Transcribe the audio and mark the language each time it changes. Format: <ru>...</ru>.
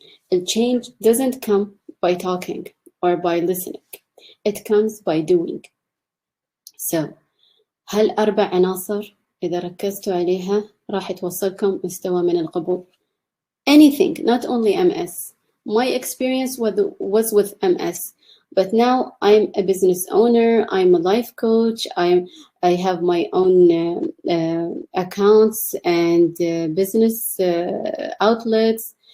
<en>The change doesn't come by talking or by listening. It comes by doing.</en> <ar>So هالأربع عناصر إذا ركزتوا عليها راح توصلكم مستوى من القبول.</ar> <en>Anything, not only MS. My experience was with MS, but now I'm a business owner, I'm a life coach, I have my own accounts and business outlets.</en>